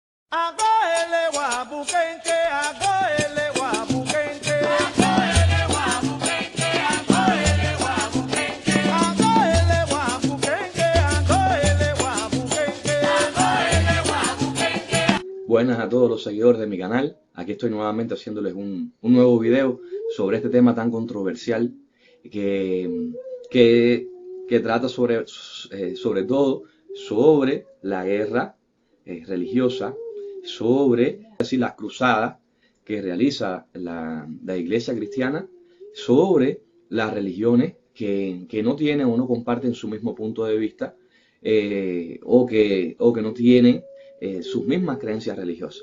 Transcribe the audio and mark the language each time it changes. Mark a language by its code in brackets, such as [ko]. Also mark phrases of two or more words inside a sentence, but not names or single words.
[es] Agóele guapuquenque, agóele guapuquenque. Agóele guapuquenque, agóele guapuquenque. Agóele guapuquenque, agóele guapuquenque. Agóele guapuquenque. Buenas a todos los seguidores de mi canal. Aquí estoy nuevamente haciéndoles un nuevo video sobre este tema tan controversial que, que trata sobre todo sobre la guerra religiosa, sobre las cruzadas que realiza la Iglesia cristiana, sobre las religiones que no tienen o no comparten su mismo punto de vista, o que no tienen sus mismas creencias religiosas.